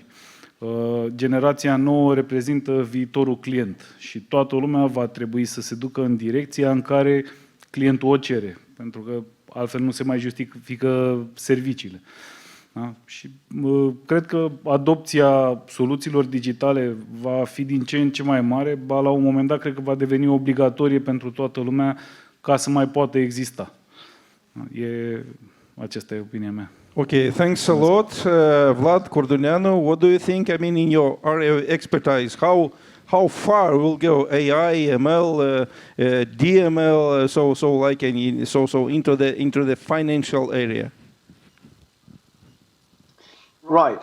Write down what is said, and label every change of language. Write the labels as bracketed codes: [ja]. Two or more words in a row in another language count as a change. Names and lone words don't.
[ro] Generația nouă reprezintă viitorul client și toată lumea va trebui să se ducă în direcția în care clientul o cere, pentru că altfel nu se mai justifică serviciile. Da? Și cred că adopția soluțiilor digitale va fi din ce în ce mai mare, ba la un moment dat cred că va deveni obligatorie pentru toată lumea ca să mai poată exista. Aceasta e opinia mea. [en] Okay, thanks a lot, Vlad Corduneanu. What do you think? I mean, in your area of expertise, how far will go AI, ML, DML, so into the financial area? Right.